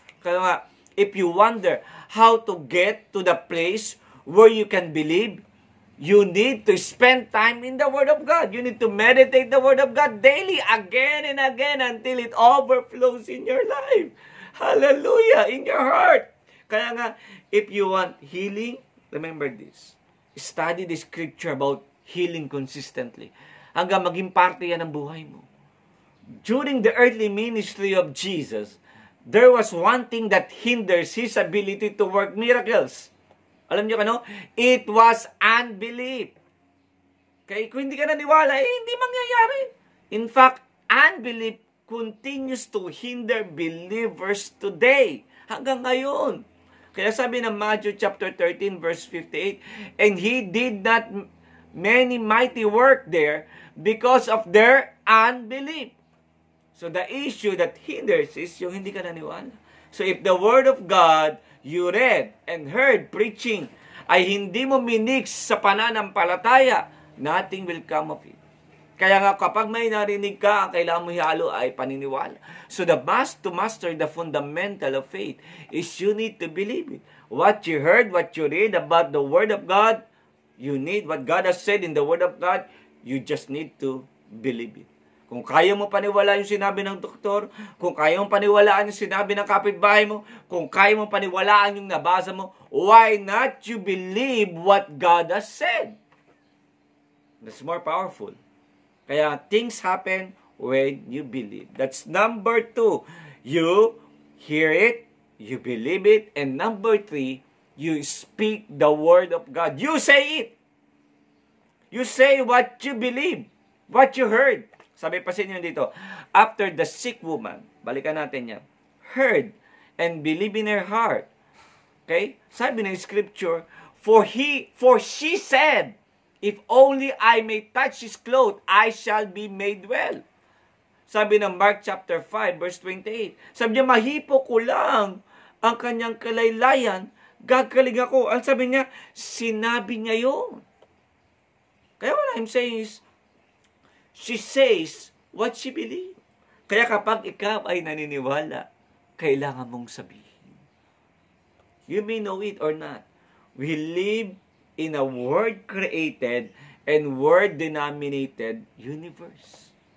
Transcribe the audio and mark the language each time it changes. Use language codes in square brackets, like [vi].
[en] Kaya nga, if you wonder how to get to the place where you can believe, you need to spend time in the Word of God. You need to meditate the Word of God daily, again and again, until it overflows in your life. Hallelujah! In your heart. Kaya nga, if you want healing, remember this. Study the scripture about healing consistently. [tl] Hanggang maging parte yan ng buhay mo. [en] During the earthly ministry of Jesus, there was one thing that hinders His ability to work miracles. [tl] Alam niyo ano? [en] It was unbelief. [tl] Kaya kung hindi ka naniwala, hindi mangyayari. [en] In fact, unbelief continues to hinder believers today. [tl] Hanggang ngayon. [en] Kaya sabi ng Matthew chapter 13 verse 58, and he did not many mighty work there because of their unbelief. So the issue that hinders is [tl] yung hindi ka naniwala. [en] So if the Word of God you read and heard preaching [tl] ay hindi mo minix sa pananampalataya, [en] nothing will come of it. [tl] Kaya nga kapag may narinig ka, ang kailangan mo ihalo ay paniniwala. [en] So the must to master the fundamental of faith is you need to believe it. What you heard, what you read about the Word of God, you need what God has said in the Word of God, you just need to believe it. [tl] Kung kaya mo paniwalaan yung sinabi ng doktor, kung kaya mo paniwalaan yung sinabi ng kapitbahay mo, kung kaya mo paniwalaan yung nabasa mo, [en] why not you believe what God has said? That's more powerful. Kaya things happen when you believe. That's number 2. You hear it, you believe it, and number 3, you speak the Word of God. You say it. You say what you believe, what you heard. [tl] Sabi pa sa inyo dito, [en] after the sick woman, [tl] balikan natin yan, [en] heard and believe in her heart. Okay? [tl] Sabi ng scripture, [en] for she said, if only I may touch his clothes, I shall be made well. Sabi ng Mark chapter 5, verse 28. [tl] Sabi niya, mahipo ko lang ang kanyang kalaylayan, gagaling ako. Ang sabi niya, sinabi niya yun. [en] Kaya what I'm saying is, she says what she believes. [tl] Kaya kapag ikaw ay naniniwala, kailangan mong sabihin. [en] You may know it or not. We live in a word-created and word-denominated universe.